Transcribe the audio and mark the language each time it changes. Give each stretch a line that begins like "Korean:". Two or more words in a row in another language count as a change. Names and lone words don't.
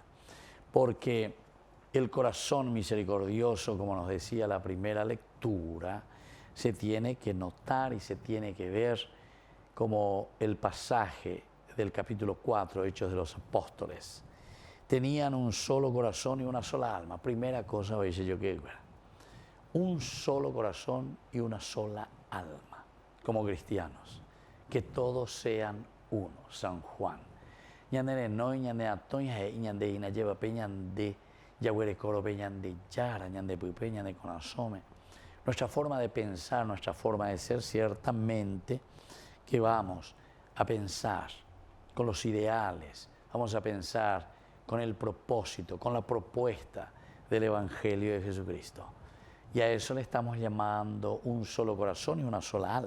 Spanish: Porque el corazón misericordioso, como nos decía la primera lectura, se tiene que notar y se tiene que ver como el pasaje del capítulo 4, Hechos de los Apóstoles. Tenían un solo corazón y una sola alma. Primera cosa, veis yo que un solo corazón y una sola alma, como cristianos. Que todos sean uno, San Juan.
Guarani: Ñandere no ñande atoña e ñande ina lleva peñande yaguere coro peñande yara ñande pupe ñande conasome.
Spanish: Nuestra forma de pensar, nuestra forma de ser, ciertamente que vamos a pensar con los ideales, vamos a pensar con el propósito, con la propuesta del Evangelio de Jesucristo. Y a eso le estamos llamando un solo corazón y una sola alma.